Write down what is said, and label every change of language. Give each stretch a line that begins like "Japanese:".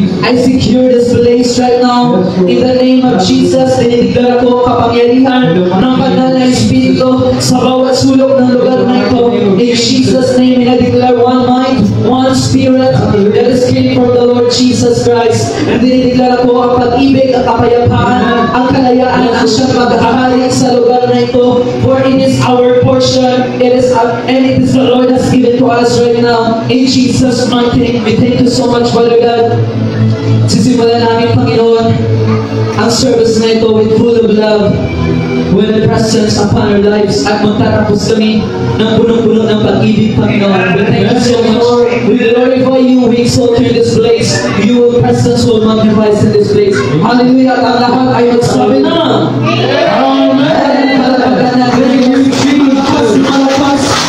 English: I secure this place right now in the name of Jesus.
Filipino: Dinideklara ko kapangyarihan ng banal na Espiritu sa bawat sulok ng lugar na ito.
English: In Jesus' name, I declare one mind, one spirit that is came from the Lord Jesus Christ.
Filipino: And dinideklara ko ang pag-ibig at kapayapaan, ang kalayaan ang siyang maghahari sa lugar na ito.
English: For it is our portion, it is the Lord has given to us right now. In Jesus' mighty name, we thank you so much, Father God.
Filipino: Sisimulan namin, Panginoon, ang service na ito
English: with full of love, with the presence upon our lives,
Filipino: at magtatapos kami ng punong-puno ng pag-ibig, Panginoon.
English: We thank you so much. We glorify you, we exalt you in this place. Your presence will magnify in this place. Hallelujah!
Filipino: At ang lahat ay magsabi na Amen! Palapagkan natin yung malakas.